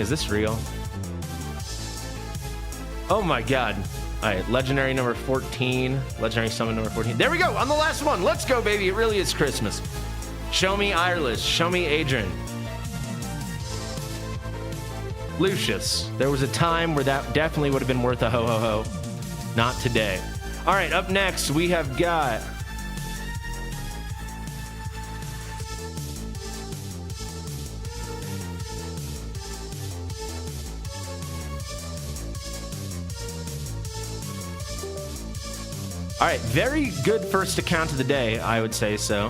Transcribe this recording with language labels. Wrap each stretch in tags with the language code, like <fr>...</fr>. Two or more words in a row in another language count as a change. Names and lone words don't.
<en>Is this real? Oh my God. All right, legendary number 14, legendary summon number 14. There we go, on the last one. Let's go, baby. It really is Christmas. Show me Eirlys. Show me Aedrin. Lucius. There was a time where that definitely would have been worth a ho ho ho. Not today. All right, up next we have got all right, very good first account of the day, I would say so.</en>